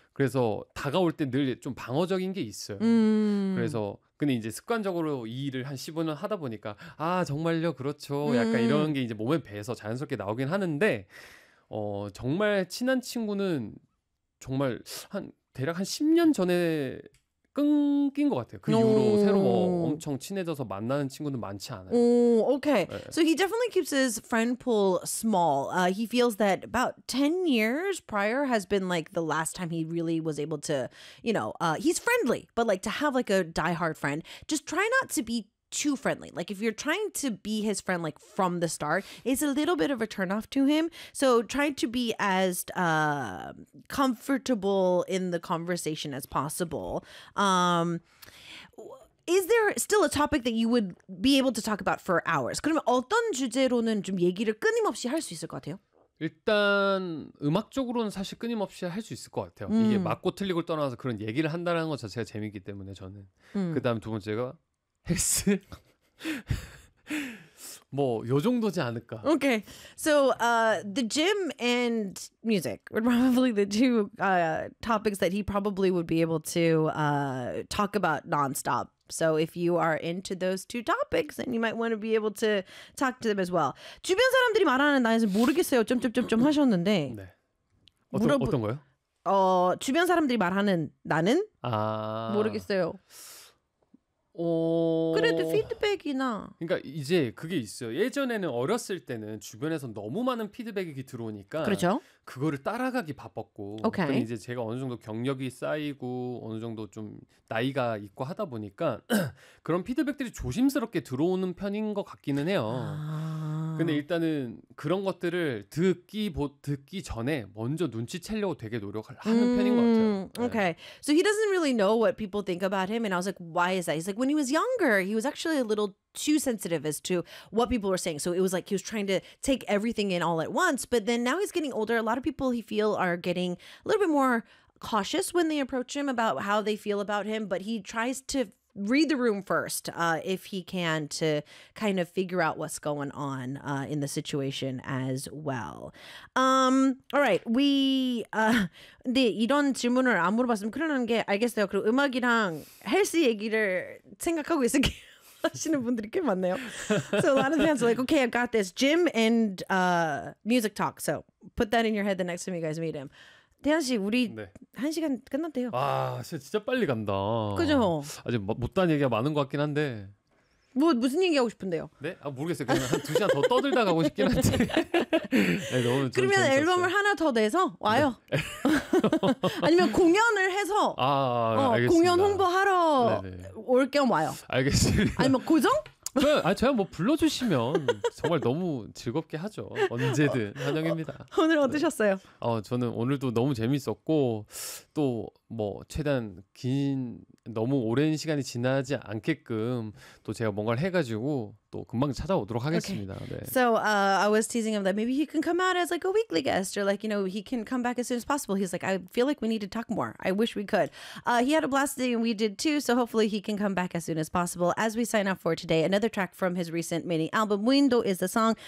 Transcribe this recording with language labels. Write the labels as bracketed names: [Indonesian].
[Korean] 그래서 다가올 때 늘 좀 방어적인 게 있어요. 그래서 근데 이제 습관적으로 이 일을 한 15년 하다 보니까 아 정말요 그렇죠 약간 이런 게 이제 몸에 배서 자연스럽게 나오긴 하는데 정말 친한 친구는 정말 한 대략 한 10년 전에 끊긴 것 같아요. 그 이후로 새로 엄청 친해져서 만나는 친구는 많지 않아요. [English] Okay. 네. So he definitely keeps his friend pool small. He feels that about 10 years prior has been like the last time he really was able to, you know, he's friendly, but like to have like a diehard friend, just try not to be too friendly. Like if you're trying to be his friend like from the start, it's a little bit of a turnoff to him. So try to be as comfortable in the conversation as possible. Is there still a topic that you would be able to talk about for hours? [Korean] 그러면 어떤 주제로는 좀 얘기를 끊임없이 할 수 있을 것 같아요? 일단 음악적으로는 사실 끊임없이 할 수 있을 것 같아요. 이게 맞고 틀리고를 떠나서 그런 얘기를 한다는 것 자체가 재밌기 때문에 저는. 그다음 두 번째가 뭐 요 정도지 않을까. [English] Okay. So the gym and music were probably the two topics that he probably would be able to talk about nonstop. So if you are into those two topics, then you might want to be able to talk to them as well. [Korean] 주변 사람들이 말하는 나에서 모르겠어요. 점점점점 하셨는데. 네. 어떤 거요? 주변 사람들이 말하는 나는 모르겠어요. 그래도 피드백이나 그러니까 이제 그게 있어요. 예전에는 어렸을 때는 주변에서 너무 많은 피드백이 들어오니까 그렇죠? 그거를 따라가기 바빴고 [English] okay. [Korean] 근데 이제 제가 어느 정도 경력이 쌓이고 어느 정도 좀 나이가 있고 하다 보니까 그런 피드백들이 조심스럽게 들어오는 편인 것 같기는 해요. 근데 일단은 그런 것들을 듣기 전에 먼저 눈치채려고 되게 노력을 하는 편인 것 같아요. [English] Okay. So he doesn't really know what people think about him and I was like, why is that? He's like, when he was younger, he was actually a little too sensitive as to what people were saying. So it was like he was trying to take everything in all at once. But then now he's getting older. A lot of people he feel are getting a little bit more cautious when they approach him about how they feel about him. But he tries to read the room first, if he can, to kind of figure out what's going on in the situation as well. All right, we. [Korean] 근데 이런 질문을 안 물어봤으면 그러는 게 알겠어요. 그리고 음악이랑 헬스 얘기를 생각하고 있을 게 하시는 분들이 꽤 많네요. [English] So a lot of fans are like, okay, I've got this gym and music talk. So put that in your head the next time you guys meet him. [Korean] 대현 씨, 우리 네. 한 시간 끝났대요. 아, 진짜 빨리 간다. 그죠? 아직 못다한 얘기가 많은 것 같긴 한데. 무슨 얘기하고 싶은데요? 네? 아, 모르겠어요. 그냥 한 두 시간 더 떠들다 가고 싶긴 한데. 네, 너무 그러면 재밌었어요. 앨범을 하나 더 내서 와요. 네. 아니면 공연을 해서 알겠습니다. 공연 홍보하러 네네. 올 겸 와요. 알겠습니다. 아니면 고정? 저야 뭐 불러주시면 정말 너무 즐겁게 하죠. 언제든 환영입니다. 오늘 어떠셨어요? 저는 오늘도 너무 재밌었고 또 뭐 최대한 긴 너무 오랜 시간이 지나지 않게끔 또 제가 뭔가를 해가지고 또 금방 찾아오도록 하겠습니다. [English] Okay. 네. So I was teasing him that maybe he can come out as like a weekly guest or like you know he can come back as soon as possible. He's like I feel like we need to talk more. I wish we could. He had a blast today and we did too. So hopefully he can come back as soon as possible. As we sign off for today, another track from his recent mini album Window is the song.